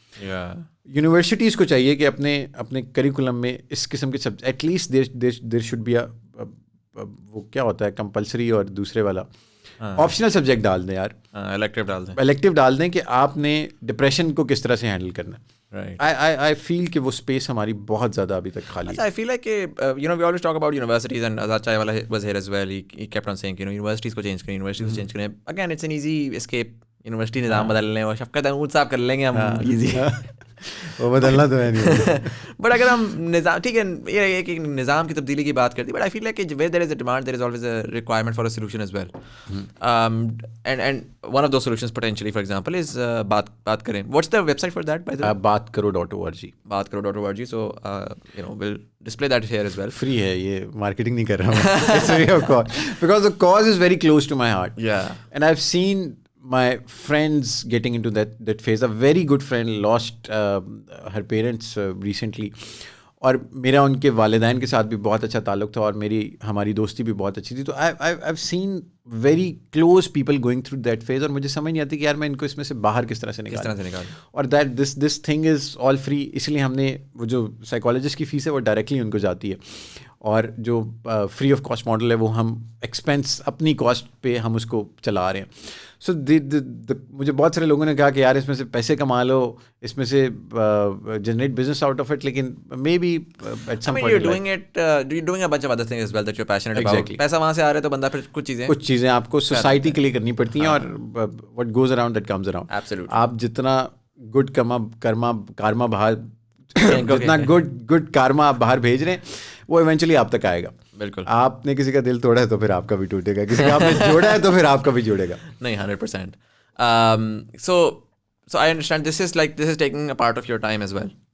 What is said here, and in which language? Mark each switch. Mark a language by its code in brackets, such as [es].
[ur] Universities کو چاہیے کہ اپنے کریکولم میں اس قسم کے subject [en] at least there should be [ur] وہ کیا ہوتا ہے کمپلسری اور دوسرے والا آپشنل سبجیکٹ ڈال دیں یار, الیکٹیو ڈال دیں کہ آپ نے ڈپریشن کو کس طرح سے ہینڈل کرنا ہے. [en] I feel [ur] کہ وہ اسپیس ہماری بہت زیادہ ابھی تک خالی ہے. [en] I feel like we always talk about universities and Azad Chaiwala was here as well. He kept on saying universities کو change کریں. Again it's an easy escape. [ur] University نظام بدل لیں اور شفقت محمود صاحب کر لیں گے ہم ایزی. وہ بدلنا تو ہے نہیں. [en] but [ur] اگر ہم نظام, ٹھیک ہے یہ ہے کہ نظام کی تبدیلی کی بات کرتی, [en] But I feel like کہ where there is a demand there is always a requirement for a solution as well. And one of those solutions potentially for example is بات کریں. What's the website for that by the [ur] بات کرو .org. بات کرو .org. [en] So will display that here as well. [ur] Free ہے, یہ marketing نہیں کر رہا ہوں, [en] Because the cause is very close to my heart. And I've seen my friends getting into that phase. A very good friend lost her parents recently, [ur] اور میرا ان کے والدین کے ساتھ بھی بہت اچھا تعلق تھا اور ہماری دوستی بھی بہت اچھی تھی. تو [en] I've seen very close people going through that phase, [ur] اور مجھے سمجھ نہیں آتی کہ یار میں ان کو اس میں سے باہر کس طرح سے نکالوں. [en] اور this thing is all free. [ur] اس لیے ہم نے وہ جو سائیکالوجسٹ کی فیس ہے وہ ڈائریکٹلی ان کو جاتی ہے, اور جو فری آف کاسٹ ماڈل ہے وہ ہم ایکسپینس اپنی کاسٹ پہ ہم اس کو چلا رہے ہیں. سو مجھے بہت سارے لوگوں نے کہا کہ یار اس میں سے پیسے کما لو, اس میں سے [en] generate business out of it, [ur] لیکن [en] May be at some point doing a bunch of other things as well that you are passionate about. [ur] پیسہ وہاں سے آ رہا ہے تو بندہ پھر کچھ چیزیں آپ کو سوسائٹی کے لیے کرنی پڑتی ہیں, اور [en] What goes around that comes around. [ur] آپ جتنا گڈ کارما باہر جتنا گڈ کارما آپ باہر بھیج رہے ہیں وہ ایونچولی آپ تک آئے گا. بالکل, آپ نے کسی کا دل توڑا ہے تو پھر آپ کا بھی ٹوٹے گا, کسی کا آپ نے جوڑا ہے تو پھر آپ کا بھی جوڑے گا. نہیں 100%. [en] So I understand this is taking a part of your time as well.